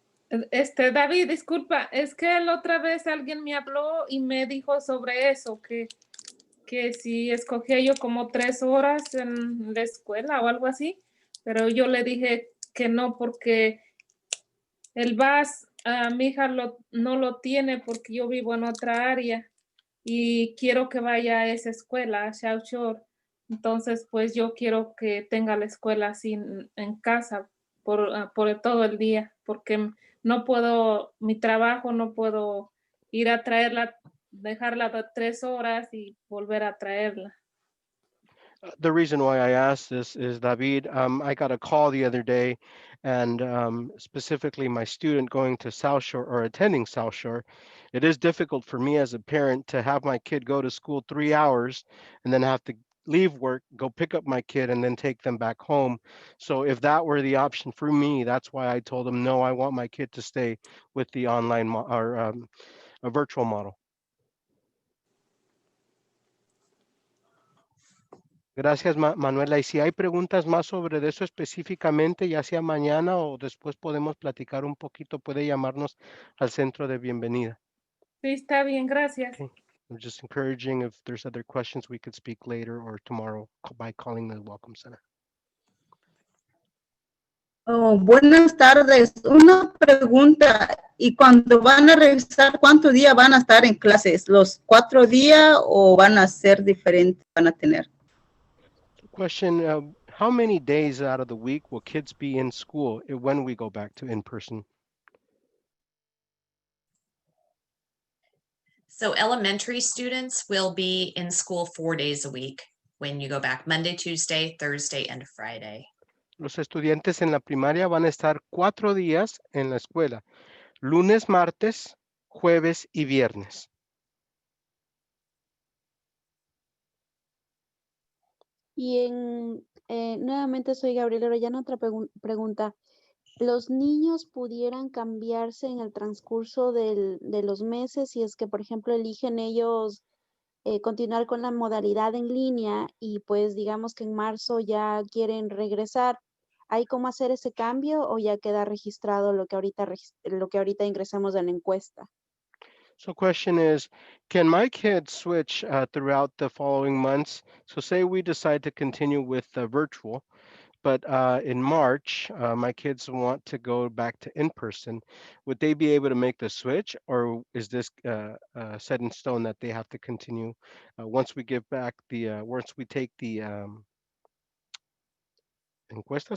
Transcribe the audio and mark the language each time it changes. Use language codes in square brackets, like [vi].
[es] David, disculpa, es que la otra vez alguien me habló y me dijo sobre eso, que si escogía yo como 3 horas en la escuela o algo así, pero yo le dije que no, porque el bus, mi hija no lo tiene porque yo vivo en otra área y quiero que vaya a esa escuela, a South Shore. Entonces, pues yo quiero que tenga la escuela así en casa por todo el día, porque no puedo, mi trabajo, no puedo ir a traerla, dejarla 3 horas y volver a traerla. [en] The reason why I asked this is, David, I got a call the other day, and specifically my student going to South Shore or attending South Shore. It is difficult for me as a parent to have my kid go to school 3 hours and then have to leave work, go pick up my kid, and then take them back home. So if that were the option for me, that's why I told them, no, I want my kid to stay with the online or a virtual model. [es] Gracias, Manuela. Y si hay preguntas más sobre eso específicamente, ya sea mañana o después podemos platicar un poquito, puede llamarnos al centro de bienvenida. Sí, está bien, gracias. [en] Okay. I'm just encouraging, if there's other questions, we could speak later or tomorrow by calling the Welcome Center. [es] Oh, buenas tardes. Una pregunta. ¿Y cuando van a regresar, cuántos días van a estar en clases? ¿Los 4 días o van a ser diferentes? Van a tener. [en] Question, how many days out of the week will kids be in school when we go back to in-person? So elementary students will be in school 4 days a week when you go back, Monday, Tuesday, Thursday, and Friday. [es] Los estudiantes en la primaria van a estar 4 días en la escuela, lunes, martes, jueves y viernes. Y nuevamente soy Gabriela Orellana, otra pregunta. ¿Los niños pudieran cambiarse en el transcurso de los meses si es que, por ejemplo, eligen ellos continuar con la modalidad en línea y pues digamos que en marzo ya quieren regresar? ¿Hay cómo hacer ese cambio o ya queda registrado lo que ahorita ingresamos en la encuesta? [en] So question is, can my kids switch throughout the following months? So say we decide to continue with virtual, but in March, my kids want to go back to in-person. Would they be able to make the switch, or is this set in stone that they have to continue once we give back once we take the encuesta?